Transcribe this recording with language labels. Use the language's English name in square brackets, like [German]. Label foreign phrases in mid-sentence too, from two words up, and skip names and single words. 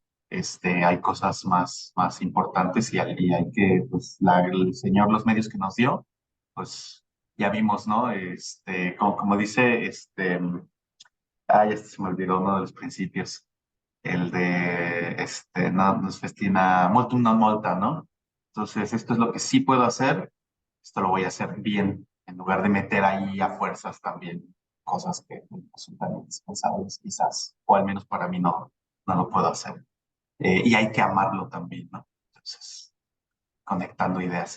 [Spanish] Hay cosas más importantes y hay que, pues, el Señor, los medios que nos dio, pues ya vimos, ¿no? Como dice, ya se me olvidó uno de los principios, el de, no nos [Latin] festina multum non multa, [Spanish] ¿no? Entonces, esto es lo que sí puedo hacer, esto lo voy a hacer bien, en lugar de meter ahí a fuerzas también cosas que no son tan indispensables, quizás, o al menos para mí no lo puedo hacer. Y hay que amarlo también, ¿no? Entonces, conectando ideas.